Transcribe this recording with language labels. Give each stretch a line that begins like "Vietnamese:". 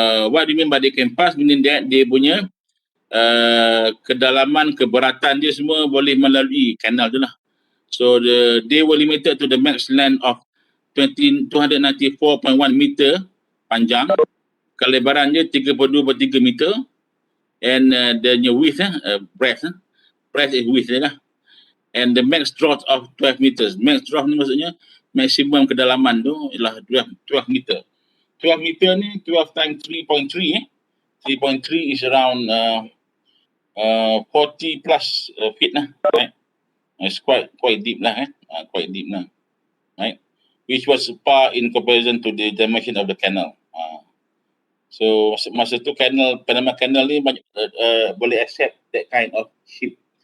English: What do you mean by they can pass?
Malay: Meaning that dia punya kedalaman, keberatan dia semua boleh melalui kanal tu lah.
English: So they were limited to the max length of 294.1 meter
Malay: panjang, kelebaran dia 32.3 meter,
English: and the width breadth Press is width lah. And the max draught of 12 meters.
Malay: Max draught ni maksudnya maksimum kedalaman tu ialah 12 meter.
English: 12 meter ni 12 times 3.3 3.3 is around 40 plus feet lah, right? It's quite deep lah, quite deep lah, right? Which was far in comparison to the dimension of the canal. So
Malay: masa tu
English: Panama Canal
Malay: ni banyak, boleh
English: accept that kind of ship.